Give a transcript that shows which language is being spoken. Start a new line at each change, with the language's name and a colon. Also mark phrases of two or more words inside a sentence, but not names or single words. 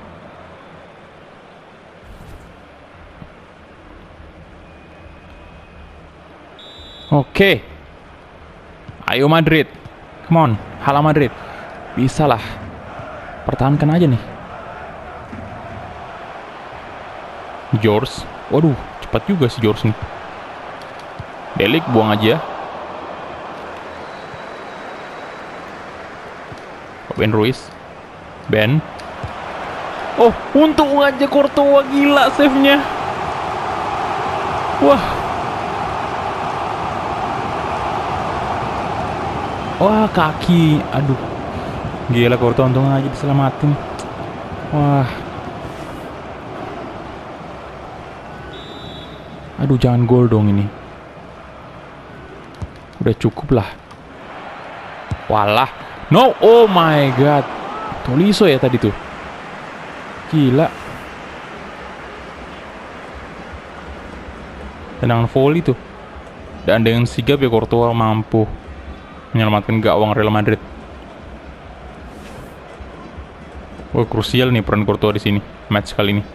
Indonesian: Oke. Ayo Madrid.
English: Come on,
Indonesian: Hala Madrid. Bisa lah. Pertahankan aja nih. George. Waduh, cepat juga si George nih. Delik buang aja. Ben Ruiz. Ben. Oh, untung aja Courtois, gila save-nya. Wah. Wah, kaki. Aduh. Gila Courtois, untung aja diselamatin. Wah. Aduh, jangan gol dong ini. Udah cukup lah. Walah.
English: No, oh my god.
Indonesian: Tolisso ya tadi tuh. Gila. Tendangan volley tuh. Dan dengan sigap ya Courtois mampu menyelamatkan gawang Real Madrid. Wah, krusial nih peran Courtois di sini match kali ini.